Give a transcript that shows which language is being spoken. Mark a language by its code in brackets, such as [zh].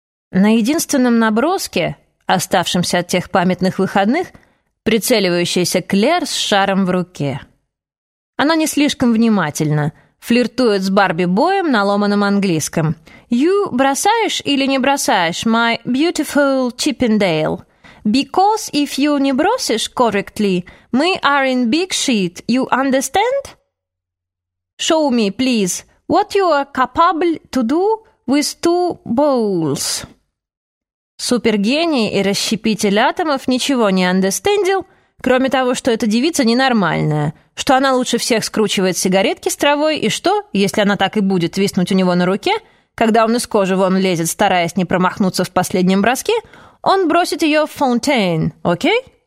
[ru] На единственном наброске, оставшемся от тех памятных выходных, прицеливающаяся Клэр с шаром в руке. Она не слишком внимательна, флиртует с Барби-боем на ломаном английском. [en] «You [ru] бросаешь или не бросаешь, [en] my beautiful Chippendale? Because if you [ru] не бросишь [en] correctly, [ru] мы [en] are in big shit, you understand? Show me, please, what you are capable to do with 2 balls». [ru] Супергений и расщепитель атомов ничего не understandил, кроме того, что эта девица ненормальная, что она лучше всех скручивает сигаретки с травой, и что, если она так и будет виснуть у него на руке, когда он из кожи вон лезет, стараясь не промахнуться в последнем броске, он бросит ее в фонтейн, окей?